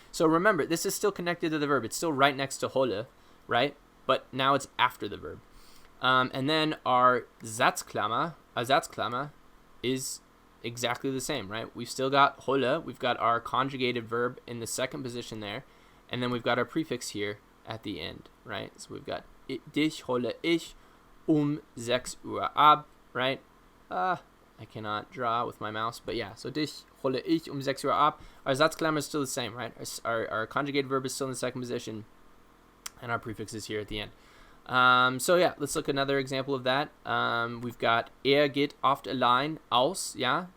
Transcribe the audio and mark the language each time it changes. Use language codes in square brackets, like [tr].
[en] So remember, this is still connected to the verb. It's still right next to hole, right? But now it's after the verb. And then our Satzklammer is exactly the same, right? We've still got hole. We've got our conjugated verb in the second position there. And then we've got our prefix here at the end, right? So we've got [de] Dich hole ich 6 Uhr ab, [en] right? I cannot draw with my mouse, but yeah. So [de] Dich hole ich 6 Uhr ab. [en] Our Satzklammer is still the same, right? Our conjugated verb is still in the second position, and our prefix is here at the end. So yeah, let's look at another example of that. We've got [de] geht oft allein aus, [en] yeah?